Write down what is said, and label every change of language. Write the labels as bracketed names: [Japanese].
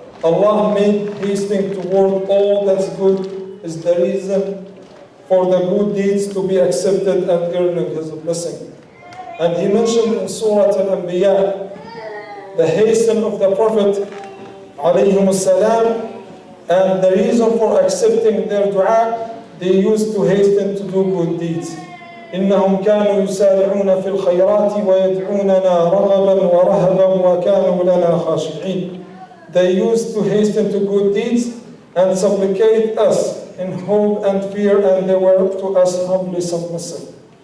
[English] Allah made hasting toward all that's good is the reason for the good deeds to be accepted and earning His blessing. And He mentioned in Surah Al-Anbiya the hasten of the Prophet alayhim salam, and the reason for accepting their dua, they used to hasten to do good deeds. [Arabic] إنهم كانوا يسارعون في الخيرات ويدعوننا رغبا ورهبا وكانوا لنا خاشعين. [English] They used to hasten to good deeds and supplicate us in hope and fear, and they were to us humbly submissive.